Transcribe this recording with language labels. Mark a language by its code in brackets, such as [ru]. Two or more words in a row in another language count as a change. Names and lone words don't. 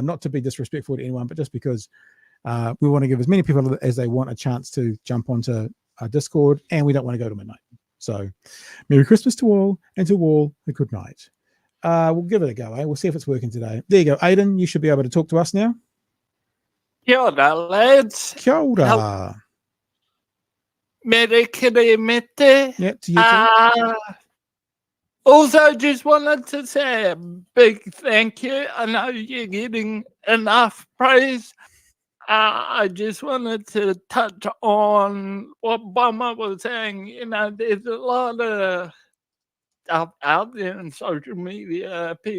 [en] Not to be disrespectful to anyone, but just because we want to give as many people as they want a chance to jump onto our Discord, and we don't want to go to midnight. So, Merry Christmas to all, and to all a good night. We'll give it a go, eh? We'll see if it's working today. There you go, Aidan. You should be able to talk to us now. [mi] Kia ora, lads. Kia ora. Mere kere mete. [en] Yeah, to you too. Also, just wanted to say a big thank you. I know you're getting enough praise. I just wanted to touch on what Bomber was saying. There's a lot of stuff out there in social media.